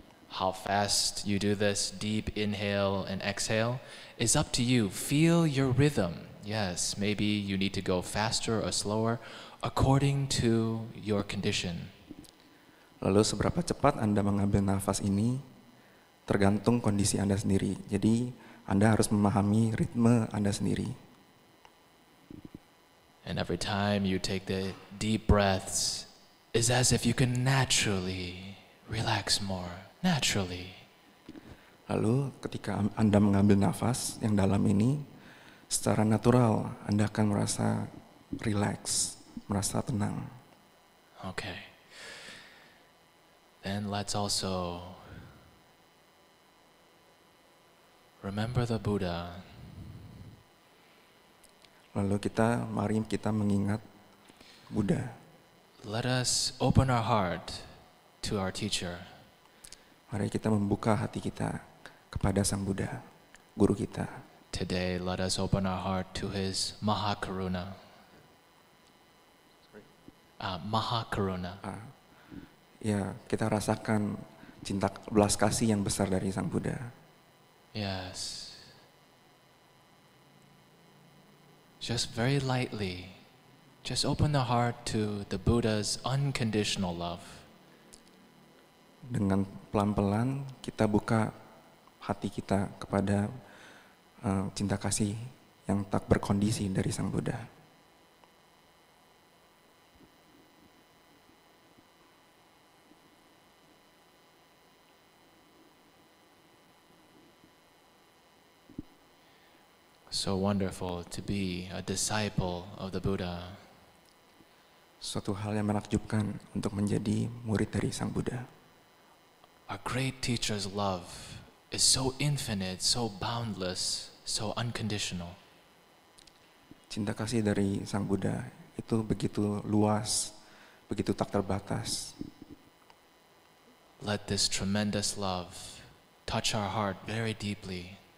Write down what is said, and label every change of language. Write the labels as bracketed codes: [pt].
[en] How fast you do this deep inhale and exhale is up to you. Feel your rhythm. Yes, maybe you need to go faster or slower according to your condition. [id] Lalu seberapa cepat Anda mengambil nafas ini tergantung kondisi Anda sendiri. Jadi Anda harus memahami ritme Anda sendiri. [en] And every time you take the deep breaths, it's as if you can naturally relax more. Naturally. [id] Lalu ketika Anda mengambil nafas yang dalam ini, secara natural Anda akan merasa relax, merasa tenang. [en] Okay. Then let's also remember the Buddha. [id] Lalu mari kita mengingat Buddha. [en] Let us open our heart to our teacher. [id] Mari kita membuka hati kita kepada Sang Buddha, guru kita. [en] Today, let us open our heart to his Mahakaruna. [sa] Mahakaruna. [id] Ya, kita rasakan cinta belas kasih yang besar dari Sang Buddha. [en] Yes. Just very lightly, just open the heart to the Buddha's unconditional love. [id] Dengan pelan-pelan kita buka hati kita kepada cinta kasih yang tak berkondisi dari Sang Buddha. [en] So wonderful to be a disciple of the Buddha. [id] Suatu hal yang menakjubkan untuk menjadi murid dari Sang Buddha. [en] Our great teacher's love is so infinite, so boundless, so unconditional. [id] Cinta kasih dari Sang Buddha itu begitu luas, begitu tak terbatas. [en] Let this tremendous love touch our heart very deeply.